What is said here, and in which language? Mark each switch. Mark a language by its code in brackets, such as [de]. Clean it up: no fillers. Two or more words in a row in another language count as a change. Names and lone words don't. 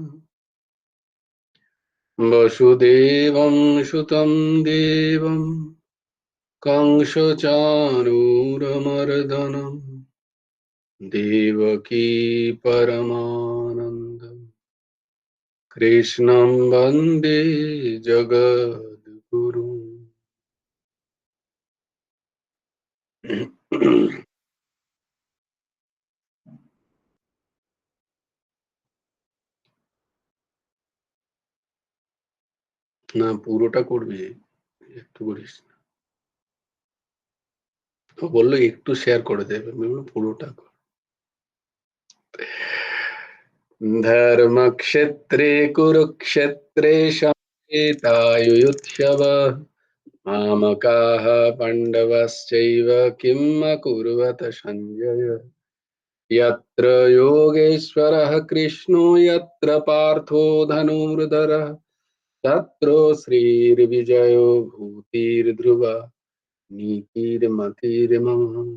[sa] वसुदेवं सुतं देवं कंसचाणूरमर्दनं देवकी परमानन्दं कृष्णं वन्दे जगद्गुरु। [bn] না পুরোটা করবি, একটু করিস না। ও বললো একটু শেয়ার করে দেবে, আমি বললাম পুরোটা কর। [sa] धर्मक्षेत्रे कुरुक्षेत्रे समवेतायुयुत्सवः मामकाः पाण्डवश्चैव किम् अकुर्वत सञ्जय। यत्र योगेश्वरः कृष्णो यत्र पार्थो धनुर्धरः तत्र श्रीर्विजयो भूतिर्ध्रुवा नीतिर्मतिर्मम।